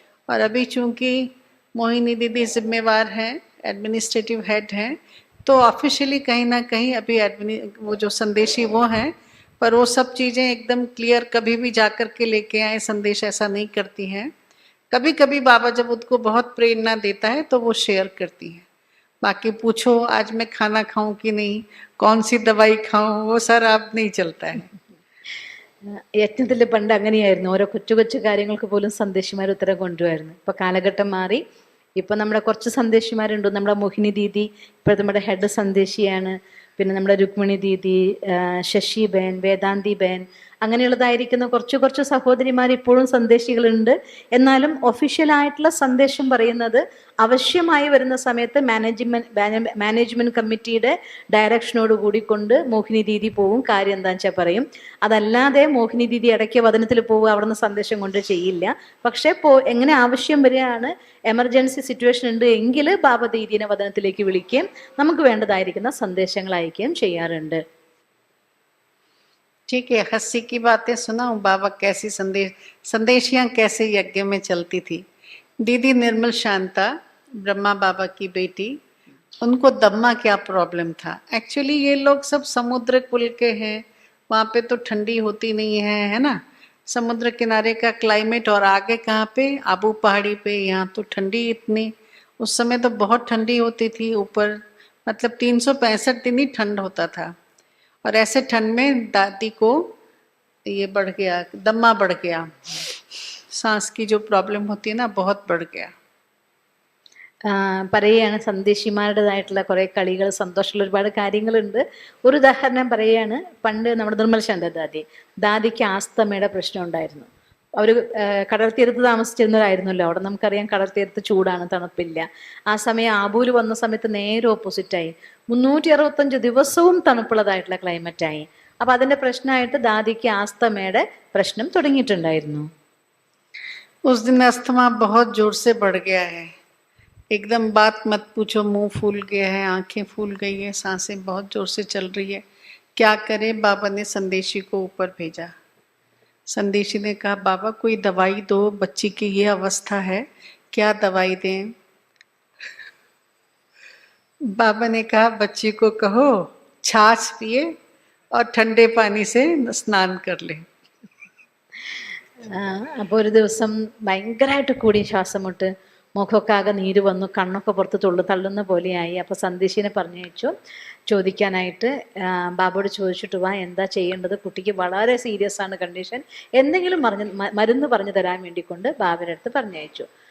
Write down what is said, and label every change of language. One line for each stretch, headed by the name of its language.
Hindi: और अभी चूंकि मोहिनी दीदी जिम्मेवार हैं, एडमिनिस्ट्रेटिव हेड हैं, तो ऑफिशियली कहीं ना कहीं अभी वो जो संदेशी वो हैं, पर वो सब चीज़ें एकदम क्लियर कभी भी जाकर के लेके आए संदेश ऐसा नहीं करती हैं। कभी कभी बाबा जब उनको बहुत प्रेरणा देता है तो वो शेयर करती हैं। बाकी पूछो आज मैं खाना खाऊं कि नहीं, कौन सी दवाई खाऊं, वो सर अब नहीं चलता है।
Malayalam: യജ്ഞത്തിൽ പണ്ട് അങ്ങനെയായിരുന്നു, ഓരോ കൊച്ചു കൊച്ചു കാര്യങ്ങൾക്ക് പോലും സന്ദേശിമാർ ഉത്തരം കൊണ്ടുവരുന്നു. ഇപ്പൊ കാലഘട്ടം മാറി. ഇപ്പൊ നമ്മുടെ കുറച്ച് സന്ദേശിമാരുണ്ട്. നമ്മുടെ മോഹിനി ദീദി ഇപ്പോഴത്തെ നമ്മുടെ ഹെഡ് സന്ദേശിയാണ്. പിന്നെ നമ്മുടെ രുക്മിണി ദീദി, ശശി ബഹൻ, വേദാന്തി ബഹൻ, അങ്ങനെയുള്ളതായിരിക്കുന്ന കുറച്ച് സഹോദരിമാർ ഇപ്പോഴും സന്ദേശികളുണ്ട്. എന്നാലും ഒഫീഷ്യലായിട്ടുള്ള സന്ദേശം പറയുന്നത് ആവശ്യമായി വരുന്ന സമയത്ത് മാനേജ്മെന്റ് കമ്മിറ്റിയുടെ ഡയറക്ഷനോട് കൂടി കൊണ്ട് മോഹിനി ദീദി പോവും, കാര്യം എന്താണെന്ന് വെച്ചാൽ പറയും. അതല്ലാതെ മോഹിനി ദീദി ഇടയ്ക്ക് വദനത്തിൽ പോവുക, അവിടെ നിന്ന് സന്ദേശം കൊണ്ട് ചെയ്യില്ല. പക്ഷെ എങ്ങനെ ആവശ്യം വരികയാണ്, എമർജൻസി സിറ്റുവേഷൻ ഉണ്ട് എങ്കിൽ ബാബ ദീദിനെ വദനത്തിലേക്ക് വിളിക്കുകയും നമുക്ക് വേണ്ടതായിരിക്കുന്ന സന്ദേശങ്ങൾ അയക്കുകയും ചെയ്യാറുണ്ട്.
Hindi: ठीक है, हंसी की बातें सुनाऊं, बाबा कैसी संदेशियां कैसे यज्ञ में चलती थी। दीदी निर्मल शांता ब्रह्मा बाबा की बेटी, उनको दम्मा क्या प्रॉब्लम था। एक्चुअली ये लोग सब समुद्र कुल के हैं, वहाँ पे तो ठंडी होती नहीं है ना, समुद्र किनारे का क्लाइमेट। और आगे कहाँ पे, आबू पहाड़ी पे, यहाँ तो ठंडी इतनी, उस समय तो बहुत ठंडी होती थी ऊपर, मतलब 365 दिन ही ठंड होता था। और ऐसे ठंड में दादी को ये बढ़ गया, दम्मा बढ़ गया, सांस की जो प्रॉब्लम होती है ना बहुत बढ़ गया.
Malayalam: പറയുകയാണ് സന്ദേശിമാരുടേതായിട്ടുള്ള കുറേ കളികൾ, സന്തോഷമുള്ള ഒരുപാട് കാര്യങ്ങളുണ്ട്. ഒരു ഉദാഹരണം പറയുകയാണ്. പണ്ട് നമ്മുടെ നിർമ്മൽ ശാന്ത ദാദിക്ക് ആസ്തമയുടെ പ്രശ്നം ഉണ്ടായിരുന്നു. അവർ കടൽ തീരത്ത് താമസിച്ചിരുന്നവരായിരുന്നല്ലോ. അവിടെ നമുക്കറിയാം കടൽ തീരത്ത് ചൂടാണ്, തണുപ്പില്ല. ആ സമയം ആബൂല് വന്ന സമയത്ത് നേരെ ഓപ്പോസിറ്റായി. 365 ദിവസവും തണുപ്പുള്ളതായിട്ടുള്ള ക്ലൈമറ്റായി. അപ്പൊ അതിന്റെ പ്രശ്നമായിട്ട് ദാദിക്ക് ആസ്തമയുടെ പ്രശ്നം തുടങ്ങിയിട്ടുണ്ടായിരുന്നു.
Hindi: उस दिन अस्थमा बहुत जोर से बढ़ गया है, एकदम बात मत पूछो, मुंह फूल गया है, आंखें फूल गई है, सांसें बहुत जोर से चल रही है. क्या करें? बाबा ने संदेशी को ऊपर भेजा. संदेशी ने कहा बाबा कोई दवाई दो, बच्ची की ये अवस्था है, क्या दवाई दें? बाबा ने कहा बच्ची को कहो छाछ पिए और ठंडे पानी से स्नान कर ले.
Malayalam: അപ്പോൾ ഒരു ദിവസം ഭയങ്കരമായിട്ട് കൂടി ശ്വാസം മുട്ട്, മുഖമൊക്കെ ആകെ നീര് വന്നു, കണ്ണൊക്കെ പുറത്ത് തള്ളുന്ന പോലെയായി. അപ്പോൾ സന്ദേശിനെ പറഞ്ഞയച്ചു ചോദിക്കാനായിട്ട്. ബാബയോട് ചോദിച്ചിട്ട് വാ, എന്താ ചെയ്യേണ്ടത്, കുട്ടിക്ക് വളരെ സീരിയസ് ആണ് കണ്ടീഷൻ, എന്തെങ്കിലും മരുന്ന് പറഞ്ഞു തരാൻ വേണ്ടി കൊണ്ട് ബാബയുടെ അടുത്ത് പറഞ്ഞയച്ചു.